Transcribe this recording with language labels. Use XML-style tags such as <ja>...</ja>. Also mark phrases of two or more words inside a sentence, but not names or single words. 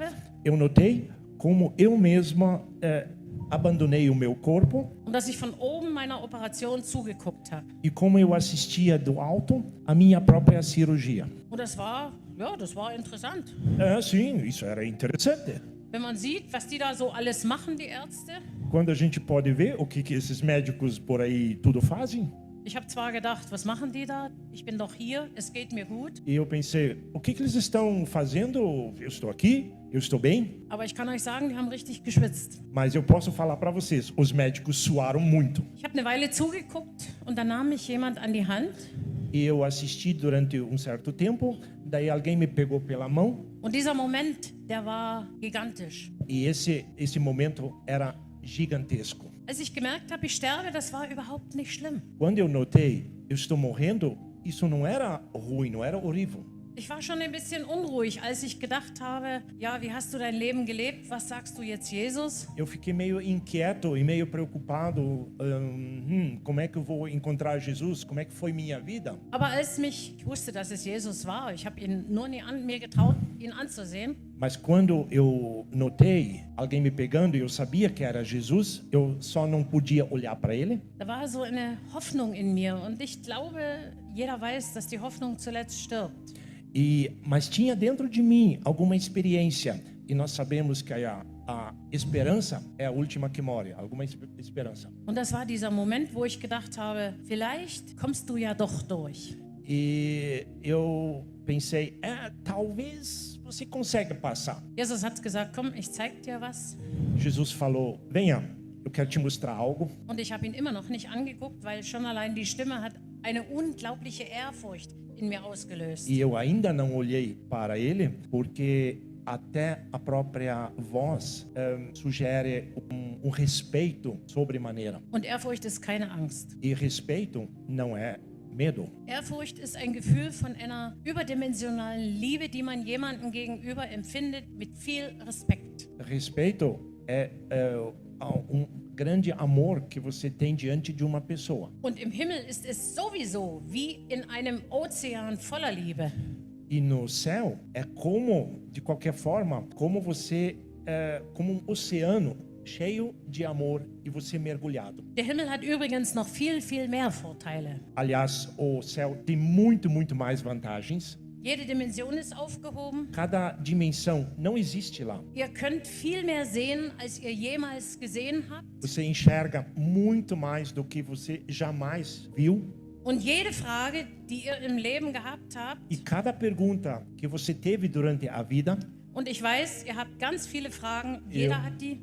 <pt>Eu notei como eu mesma abandonei o meu corpo</pt> <de>und dass ich von oben meiner Operation zugeguckt habe.</de> <pt>e como eu assistia do alto a minha própria cirurgia.</pt> <de>Und das war interessant.</de> <pt>Sim, isso era interessante.</pt> <de>Wenn man sieht, was die da so alles machen, die Ärzte.</de> <pt>Quando a gente pode ver o que esses médicos por aí tudo fazem.</pt> <de>Ich habe zwar gedacht, was machen die da? Ich bin doch hier, es geht mir gut.</de> <pt>E eu pensei, o que eles estão fazendo? Eu estou aqui, eu estou bem.</pt> <de>Aber ich kann euch sagen, die haben richtig geschwitzt.</de> <pt>Mas eu posso falar para vocês, os médicos suaram muito.</pt> <de>Ich habe eine Weile zugeguckt und dann nahm mich jemand an die Hand.</de> <pt>E eu assisti durante certo tempo, daí alguém me pegou pela mão.</pt> <de>Und dieser Moment, der war gigantisch.</de> <pt>E esse momento era gigantesco.</pt> <de>Als ich gemerkt habe, ich sterbe, das war überhaupt nicht schlimm.</de> <pt>Quando eu notei, eu estou morrendo, isso não era ruim, não era horrível.</pt> <de>Ich war schon ein bisschen unruhig, als ich gedacht habe, ja, wie hast du dein Leben gelebt? Was sagst du jetzt Jesus?</de> <pt>Eu fiquei meio inquieto e meio preocupado. Como é que eu vou encontrar Jesus? Como é que foi minha vida?</pt> <de>Aber ich wusste, dass es Jesus war. Ich habe ihn nur nie mir getraut, ihn anzusehen.</de> <pt>Mas quando eu notei alguém me pegando e eu sabia que era Jesus, eu só não podia olhar para ele.</pt> <de>Da war so eine Hoffnung in mir und ich glaube, jeder weiß, dass die Hoffnung zuletzt stirbt.</de> <pt>Mas tinha dentro de mim alguma experiência e nós sabemos que a esperança é a última que morre, alguma esperança.</pt> <de>Und das war dieser Moment, wo ich gedacht habe, vielleicht kommst du ja doch durch.</de> <pt>E eu pensei, talvez você consiga passar.</pt> <de>Jesus hat gesagt, komm, ich zeig dir was.</de> <pt>Jesus falou, venha, eu quero te mostrar algo.</pt> <de>Und ich habe ihn immer noch nicht angeguckt, weil schon allein die Stimme hat eine unglaubliche Ehrfurcht in mir ausgelöst.</de> <pt>E eu ainda não olhei para ele, porque até a própria voz sugere respeito sobremaneira.</pt> <de>Und Ehrfurcht ist keine Angst.</de> <pt>E respeito não é medo.</pt> <de>Ehrfurcht ist ein Gefühl von einer überdimensionalen Liebe, die man jemandem gegenüber empfindet mit viel Respekt.</de> <pt>Respeito é grande amor que você tem diante de uma pessoa.</pt> <de>Und im Himmel ist es sowieso wie in einem Ozean voller Liebe.</de> <pt>E no céu é como, de qualquer forma, como você como um oceano cheio de amor e você mergulhado.</pt> <de>Der Himmel hat übrigens noch viel, viel mehr Vorteile.</de> <pt>Aliás, o céu tem muito, muito mais vantagens.</pt> <de>Jede Dimension ist aufgehoben.</de> <pt>Cada dimensão não existe lá.</pt> <de>Ihr könnt viel mehr sehen, als ihr jemals gesehen habt.</de> <pt>Você enxerga muito mais do que você jamais viu.</pt> <de>Und jede Frage, die ihr im Leben gehabt habt,</de> <pt>E cada pergunta que você teve durante a vida,</pt> <de>und ich weiß, ihr habt ganz viele Fragen, jeder hat die,</de>